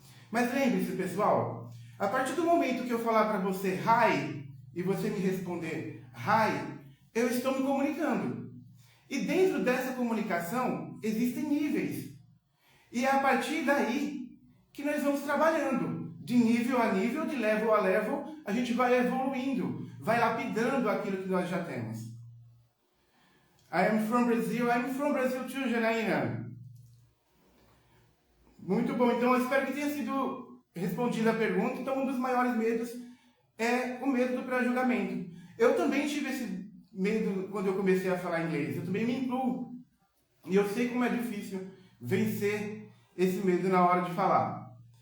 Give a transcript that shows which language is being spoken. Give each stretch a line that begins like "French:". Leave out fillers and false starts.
Portuguese: Mas lembre-se, pessoal, a partir do momento que eu falar para você hi, e você me responder hi, eu estou me comunicando. E dentro dessa comunicação, existem níveis. E é a partir daí que nós vamos trabalhando. De nível a nível, de level a level, a gente vai evoluindo, vai lapidando aquilo que nós já temos.
English: I am from Brazil too, Janaína.
Portuguese: Muito bom, então eu espero que tenha sido respondida a pergunta. Então, um dos maiores medos é o medo do pré-julgamento. Eu também tive esse medo quando eu comecei a falar inglês. Eu também me incluo. E eu sei como é difícil vencer esse medo na hora de falar.